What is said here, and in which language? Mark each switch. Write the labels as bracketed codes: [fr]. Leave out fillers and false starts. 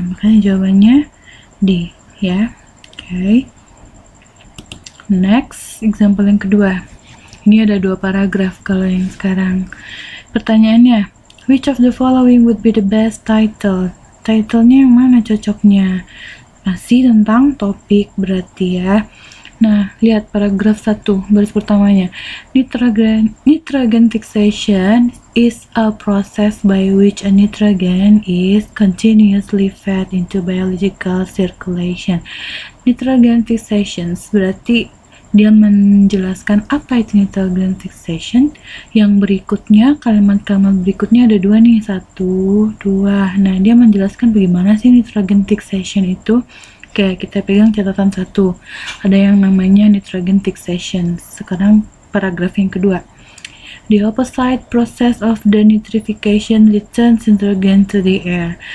[id] Makanya jawabannya D, ya. Oke. Next, example yang kedua. Ini ada 2 paragraf kalau yang sekarang. Pertanyaannya, [en] which of the following would be the best title? [id] Title-nya yang mana cocoknya? Masih tentang topik berarti ya. Nah, lihat paragraf 1, baris pertamanya. [en] Nitrogen fixation is a process by which a nitrogen is continuously fed into biological circulation. [id] Nitrogen fixation berarti dia menjelaskan apa itu nitrogen fixation. Yang berikutnya, kalimat-kalimat berikutnya ada 2 nih, 1, 2. Nah, dia menjelaskan bagaimana sih nitrogen fixation itu. Oke, kita pegang catatan 1. Ada yang namanya nitrogen fixation. Sekarang paragraf yang kedua. [en] The opposite process of the nitrification returns nitrogen to the air.